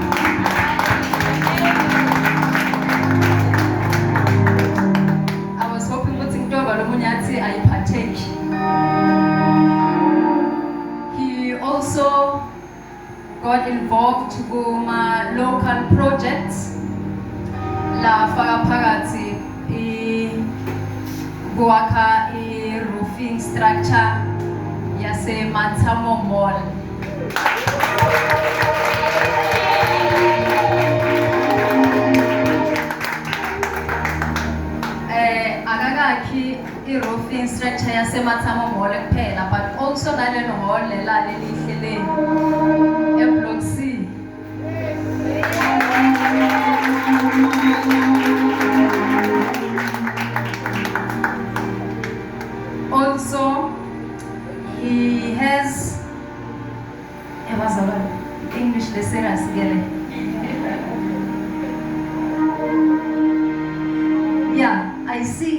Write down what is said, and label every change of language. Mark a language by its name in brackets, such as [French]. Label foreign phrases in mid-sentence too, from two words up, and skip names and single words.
[English] I was hoping I partake. He also got involved with my local projects. [Swati] La phakathi kuwakha [English] roofing structure [Swati] yase Matsamo Mall. Akakakhi [English] roofing structure [Swati] yase Matsamo Mall kuphela, [English] but also [Swati] nalelo hall lelihle eBlock C. [English] Also, he has English lesson yeah, I see.